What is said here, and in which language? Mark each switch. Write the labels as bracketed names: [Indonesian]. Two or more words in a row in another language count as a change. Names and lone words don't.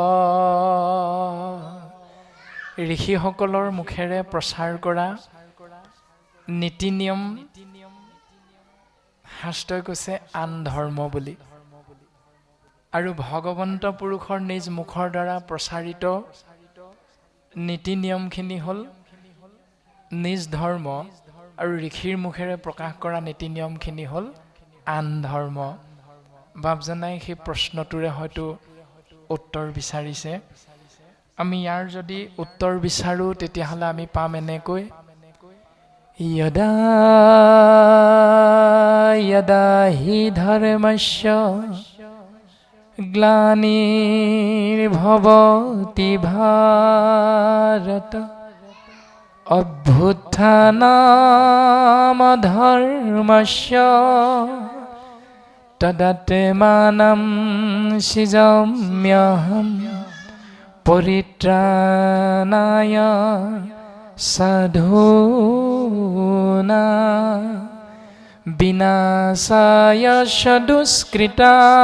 [Assamese] ঋষিসকলৰ মুখেৰে প্ৰচাৰ কৰা নীতি নিয়ম শাস্ত্ৰই কৈছে আন ধৰ্ম বুলি, আৰু ভগৱন্ত পুৰুষৰ নিজ মুখৰ দ্বাৰা প্ৰচাৰিত নীতি নিয়মখিনি হ'ল নিজ ধৰ্ম, আৰু ঋষিৰ মুখেৰে প্ৰকাশ কৰা নীতি নিয়মখিনি হ'ল আন ধৰ্ম। বাপজনাই সেই প্ৰশ্নটোৰে হয়তো উত্তৰ বিচাৰিছে। আমি ইয়াৰ যদি উত্তৰ বিচাৰোঁ তেতিয়াহ'লে আমি পাম এনেকৈ, [Sanskrit] यदा यदा हि धर्मस्य ग्लानिर्भवति भारत अभ्युत्थानमधर्मस्य तदात्मानं सृजाम्यहं परित्राणाय साधूना विनाशाय दुष्कृता